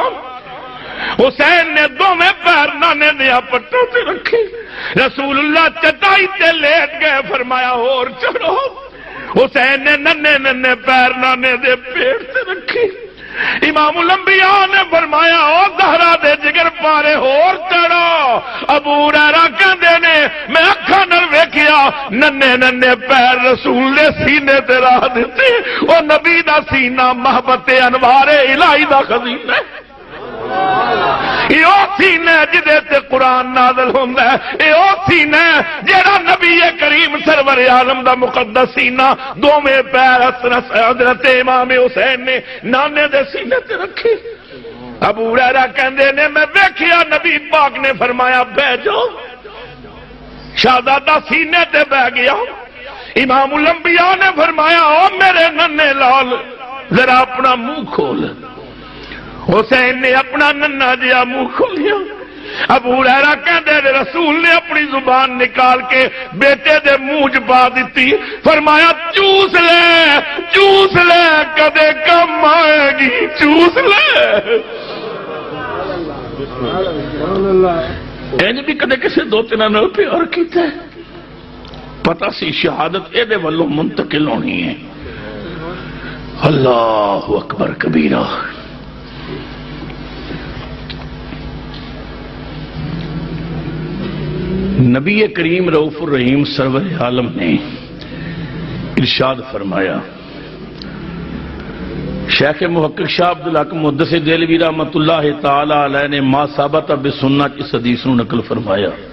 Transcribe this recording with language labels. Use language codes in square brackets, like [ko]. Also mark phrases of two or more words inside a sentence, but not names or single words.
[pa] حسین نے دوویں پیر نانے دیا پٹوں تے رکھے، رسول اللہ چٹائی تے لیٹ گئے، فرمایا اور چڑھو۔ حسین نے ننے ننے پیر نانے دے پیٹ سے رکھی، امام الانبیاء نے فرمایا او زہرا دے جگر پارے اور چڑھا۔ ابو ہریرہ کہندے نے میں اکھاں نال ویکھیا ننے ننے پیر رسول نے سینے تے راہ دتے، او نبی دا سینہ محبت انوار الہی دا خزینہ ہے۔ یہ سینہ جدے تے قرآن نازل ہوندا ہے، یہ سینہ جیڑا نبی کریم سرور عالم دا مقدس سینہ دوویں پیر حضرت امام حسین نے نانے دے سینے تے رکھی۔ ابو ہریرہ کہندے نے میں ویکھیا نبی پاک نے فرمایا بہ جاؤ، شہزادہ سینے تے بہ گیا۔ امام الانبیاء نے فرمایا او میرے ننے لال ذرا اپنا منہ کھول۔ حسین نے اپنا ننا جیا منہ کھولیا۔ ابو ہریرہ کہندے نے رسول نے اپنی زبان نکال کے بیٹے دے منہ چ پا دتی، فرمایا چوس لے کدے کم آئے گی، چوس لے۔ انج بھی کدے کسے دو تیناں نال پیار کیتا ہے؟ پتہ سی شہادت اے دے ولوں منتقل ہونی ہے۔ [ar] اللہ اکبر کبیرہ۔ [pa] نبی کریم رؤوف الرحیم سرور عالم نے ارشاد فرمایا، شیخ محقق شاہ عبدالحق محدث دہلوی [ar] رحمۃ اللہ تعالی علیہ [pa] نے [ar] ما ثابت بسنہ [pa] اس حدیث نو نقل فرمایا،